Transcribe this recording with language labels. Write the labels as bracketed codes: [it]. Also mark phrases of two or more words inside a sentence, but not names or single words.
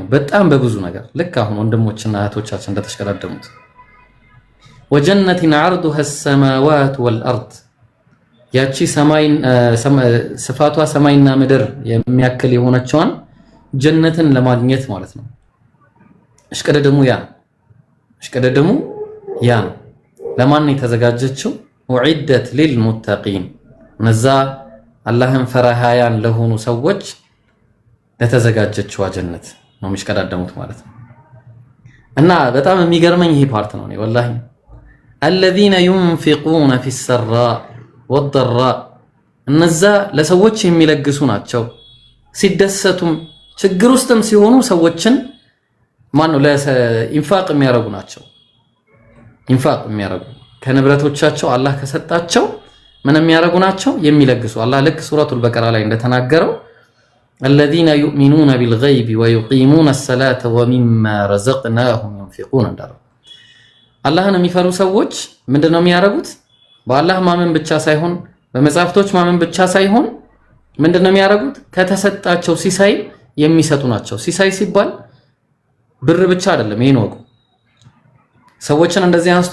[am] በጣም በብዙ ነገር ልክ አሁን ወንድሞችና እህቶቻችን እንደተሽቀዳደሙት [ar] وجنة عرضها السماوات والأرض [am] ያቺ ስፋቷ ሰማይና ምድር የሚያክል የሆነችዋን ጀነትን ለማግኘት ማለት ነው። እሽቀዳደሙ ያ ነው። ለማን ነው የተዘጋጀችው? [ar] أعدت للمتقين [am] እነዛ አላህን ፈራሃያን ለሆኑ ሰዎች ለተዘጋጀችው ጀነት ነው የሚሽቀዳደሙት ማለት ነው። እና በጣም የሚገርመኝ ይሄ ፓርት ነው ወላሂ [ar] الذين ينفقون في السراء والضراء [am] እነዛ ለሰዎች የሚለግሱ ናቸው። ሲደሰቱም ችግር ውስጥም ሲሆኑ ሰዎችን ማነው ለኢንፋቅ የሚያረጉ ናቸው። ኢንፋቅ የሚያረጉ ከንብረቶቻቸው አላህ ከሰጣቸው ምን የሚያረጉ ናቸው? የሚለግሱ። አላህ ልክ ሱረቱል በቀራ ላይ እንደተናገረው [ar] الذين يؤمنون بالغيب ويقيمون الصلاة ومما رزقناهم ينفقون [am] እንዳለው አላህን የሚፈሩ ሰዎች ምንድነው የሚያረጉት? በአላህ ማመን ብቻ ሳይሆን በመጻፍቶች ማመን ብቻ ሳይሆን ምንድነው የሚያረጉት? ከተሰጣቸው ሲሳይ የሚሰጡ ናቸው። ሲሳይ ሲባል ብር ብቻ አይደለም፣ ይሄን ወቁ። ሰዎችን እንደዚህ አንስቶ